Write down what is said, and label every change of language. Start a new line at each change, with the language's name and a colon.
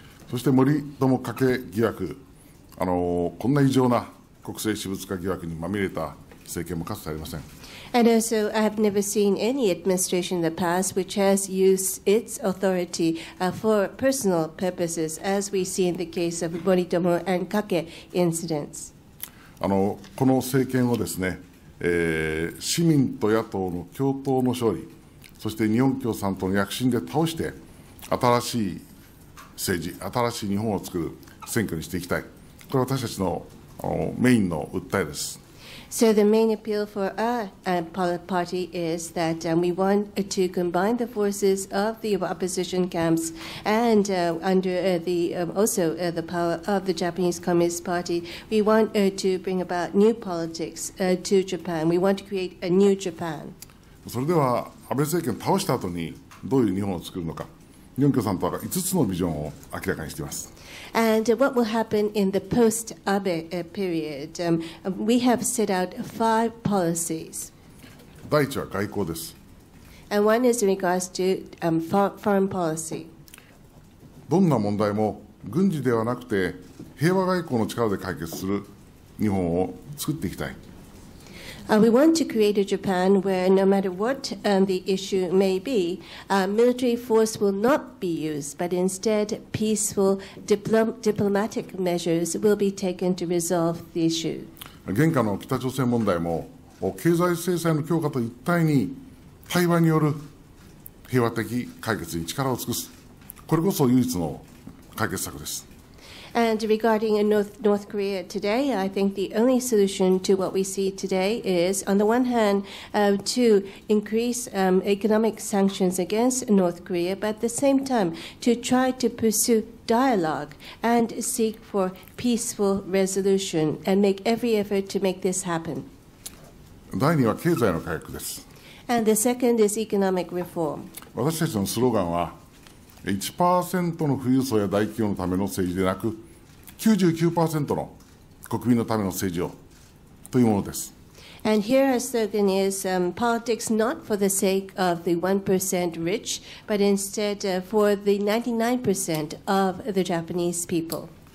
Japanese: そして森友加計疑惑、こんな異常な国政私物化疑惑にまみれた政権もかつてありません。
English: And also, I have never seen any administration in the past which has used its authority for personal purposes, as we see in the case of Moritomo and Kake incidents.
Japanese: この政権をですね、市民と野党の共闘の勝利、そして日本共産党の躍進で倒して、新しい政治、新しい日本を作る選挙にしていきたい。これは私たちのメインの訴えです。
English: So the main appeal for our party is that we want to combine the forces of the opposition camps and under the power of the Japanese Communist Party. We want to bring about new politics to Japan. We want to create a new Japan.
Japanese: それでは安倍政権を倒した後にどういう日本を作るのか、日本共産党が5つのビジョンを明らかにしています。
English: And what will happen in the post-Abe period? We have set out 5 policies.
Japanese: 第一は外交です。
English: And one is in regards to foreign policy.
Japanese: どんな問題も軍事ではなくて平和外交の力で解決する日本を作っていきたい。
English: We want to create a Japan where no matter what the issue may be, military force will not be used, but instead peaceful diplomatic measures will be taken to resolve the issue.
Japanese: 現下の北朝鮮問題も経済制裁の強化と一体に対話による平和的解決に力を尽くす。これこそ唯一の解決策です。
English: And regarding North Korea today, I think the only solution to what we see today is, on the one hand, to increase economic sanctions against North Korea, but at the same time, to try to pursue dialogue and seek for peaceful resolution and make every effort to make this happen.
Japanese: 第2は経済の改革です。
English: And the second is economic reform.
Japanese: 私たちのスローガンは、1% の富裕層や大企業のための政治でなく 99% の国民のための政治をというものです。
English: And here our slogan is politics not for the sake of the 1% rich, but instead for the 99% of the Japanese people.